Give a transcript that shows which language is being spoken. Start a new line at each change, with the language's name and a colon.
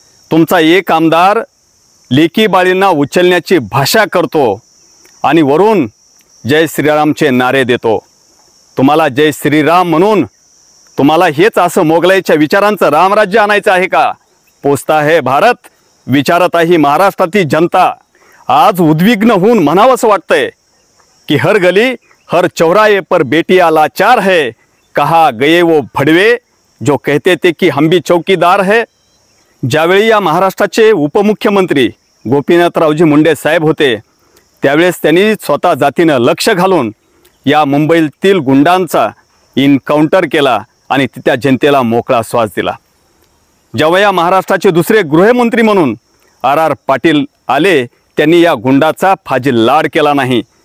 Marathi: तुमचा एक आमदार लेकी बाळींना उचलण्याची भाषा करतो आणि वरून जय श्रीरामचे नारे देतो। तुम्हाला जय श्रीराम म्हणून तुम्हाला हेच असं मोगलाईच्या विचारांचं रामराज्य आणायचं आहे का?
Hindi: पोचता है भारत,
Marathi: विचारत आहे महाराष्ट्रातील जनता। आज उद्विग्न होऊन म्हणावंसं वाटतंय कि
Hindi: हर गली हर चौराहे पर बेटियां लाचार है, कहा गए वो भड़वे जो कहते थे कि हम भी चौकीदार है।
Marathi: ज्यावेळी या महाराष्ट्राचे उपमुख्यमंत्री गोपीनाथरावजी मुंडे साहेब होते त्यावेळेस त्यांनी स्वतः जातीनं लक्ष घालून या मुंबईतील गुंडांचा इन्काउंटर केला आणि त्या जनतेला मोकळा श्वास दिला। जेव्हा या महाराष्ट्राचे दुसरे गृहमंत्री म्हणून RR पाटील आले त्यांनी या गुंडाचा फाजील लाड केला नाही।